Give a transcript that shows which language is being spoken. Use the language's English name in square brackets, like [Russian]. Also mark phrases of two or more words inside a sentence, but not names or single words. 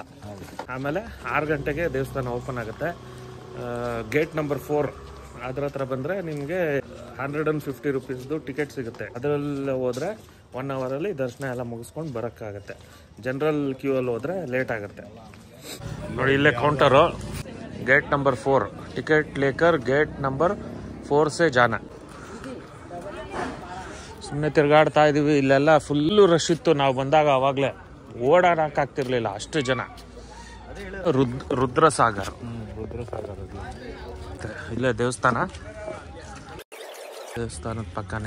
[Kannada] ಆಮೇಲೆ 6 ಗಂಟೆಗೆ ದೇವಸ್ಥಾನ ಓಪನ್ ಆಗುತ್ತೆ. [English] gate number [Kannada] 4 ಅದ್ರ ಹತ್ರ ಬಂದರೆ ನಿಮಗೆ 150 ರುಪೀಸ್ದು ಟಿಕೆಟ್ ಸಿಗುತ್ತೆ. ಅದರಲ್ಲಿ ಹೋದರೆ 1 ಅವರಲ್ಲಿ ದರ್ಶನ ಎಲ್ಲ ಮುಗಿಸ್ಕೊಂಡು ಬರೋಕ್ಕಾಗತ್ತೆ. [English] general queue [Kannada] ಅಲ್ಲಿ ಹೋದರೆ ಲೇಟ್ ಆಗುತ್ತೆ. ನೋಡಿ, ಇಲ್ಲೇ ಕೌಂಟರು. [English] gate number [Hindi] 4 टिकट लेकर [English] gate number [Hindi] 4 से जाना. [Kannada] ಸುಮ್ಮನೆ ತಿರುಗಾಡ್ತಾ ಇದೀವಿ. ಇಲ್ಲೆಲ್ಲ [English] full rush [Kannada] ಇತ್ತು. ನಾವು ಬಂದಾಗ ಅವಾಗಲೇ ಓಡಾಡಕ್ಕಾಗ್ತಿರ್ಲಿಲ್ಲ, ಅಷ್ಟು ಜನ. ರುದ್ರಸಾಗರ್ ಇಲ್ಲೇ ದೇವಸ್ಥಾನದ ಪಕ್ಕನೇ.